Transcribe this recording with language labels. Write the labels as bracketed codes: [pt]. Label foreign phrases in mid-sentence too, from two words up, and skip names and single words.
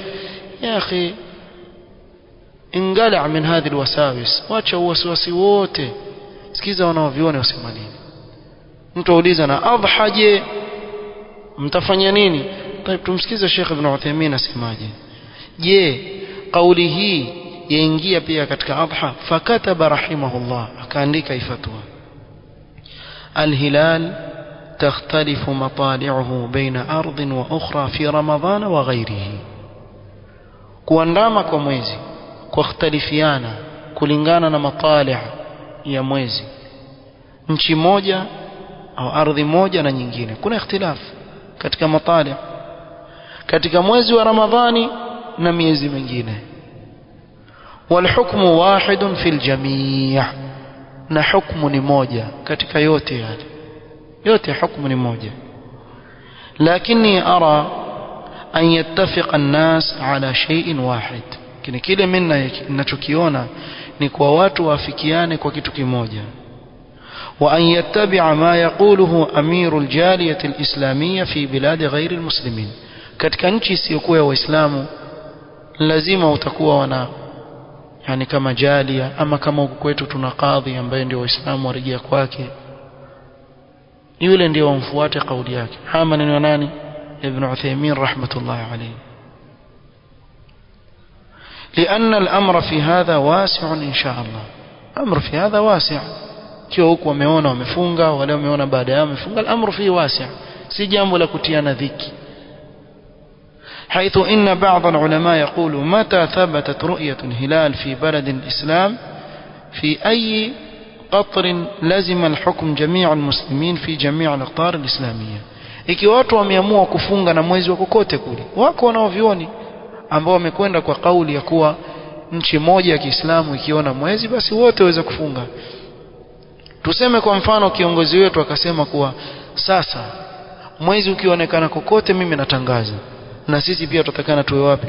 [ar] يا أخي إنها من هذه الوساوس, [sw] wacha uwaswasi wote, sikiza wanaoviona wasema nini. Mtu auliza na adha je mtafanya nini? Tayeb, tumsikize Sheikh Ibn Uthaymeen asemaje. Je kauli hii yaingia pia katika adha? [ar] فكتب رحمه الله, [sw] akaandika ifatwa: [ar] الهلال تختلف مطالعه بين أرض وأخرى في رمضان وغيره. [sw] kuandama kwa mwezi kukhtalifiana kulingana na matali' ya mwezi nchi moja au ardhi moja na nyingine. Kuna ikhtilaf katika matali' katika mwezi wa Ramadhani na miezi mingine. [ar] والحكم واحد في الجميع, [sw] na hukumu ni moja katika yote yale, yote hukumu ni moja. lakini [ar] أرى أن يتفق الناس على شيء واحد, [sw] kile mimi ninachokiona ni kwa watu waafikiane kwa kitu kimoja. [ar] وأن يتبع ما يقوله أمير الجالية الإسلامية في بلاد غير المسلمين, [sw] katika nchi isiyokuwa ya Waislamu lazima utakuwa wana yani kama jalia, ama kama huku kwetu tuna kadhi ambaye ndio Waislamu warejea kwake, yule ndio wamfuate kauli yake. Haya maneno ya nani? Ibn Uthaymeen [ar] رحمة الله عليه. لأن الأمر في هذا واسع إن شاء الله. أمر في هذا واسع, [sw] kio huko wameona wamefunga, wale wameona baada yao wamefunga, [ar] الأمر فيه واسع, [sw] si jambo la kutiana dhiki. [ar] حيث إن بعض العلماء يقول متى ثبتت رؤية الهلال في بلد الإسلام في أي قطر لزم الحكم جميع المسلمين في جميع الأقطار الإسلامية. [sw] ikiwa watu wameamua kufunga na mwezi wa kokote kule, wako wanaovioni ambao wamekwenda kwa kauli ya kuwa nchi moja ya Kiislamu ikiona mwezi basi wote waweza kufunga. Tuseme kwa mfano kiongozi wetu akasema kuwa sasa mwezi ukionekana kokote mimi natangaza, na sisi pia tutatakana tuwe wapi?